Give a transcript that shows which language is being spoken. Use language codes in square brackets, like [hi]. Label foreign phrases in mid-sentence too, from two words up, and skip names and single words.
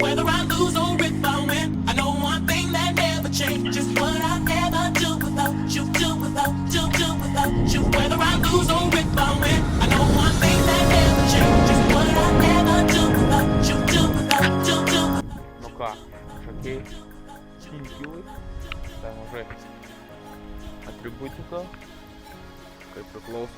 [en] Whether I lose or if I win, I know one thing that never changes. Just what I never do without you, do without you. Whether I lose or if I win, I know one thing that never changes. Just what I never do without you, do without. [lt] Nu ką, šokiai, kilkilai, tai mažai atributika, kaip priklauso.